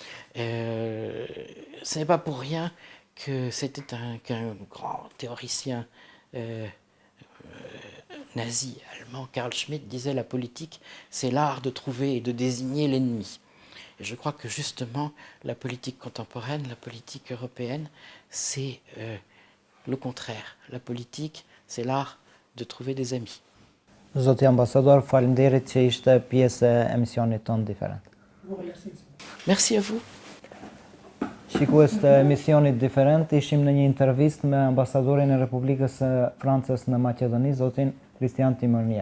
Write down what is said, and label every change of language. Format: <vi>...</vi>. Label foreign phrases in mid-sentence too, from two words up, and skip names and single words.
<fr>Ce n'est pas pour rien que c'était qu'un grand théoricien nazi allemand, Carl Schmitt, disait: la politique, c'est l'art de trouver et de désigner l'ennemi. Et je crois que justement, la politique contemporaine, la politique européenne, c'est le contraire. La politique, c'est l'art de trouver des amis.</fr> <sq>Zoti ambasador, faleminderit që ishte pjesë e emisionit tonë Diferent.</sq> <fr>Merci à vous.</fr> <sq>Shikues të emisionit Diferent, ishim në një intervistë me ambasadorin e Republikës së Francës në Maqedoni, zotin Kristian Timërnjer.</sq>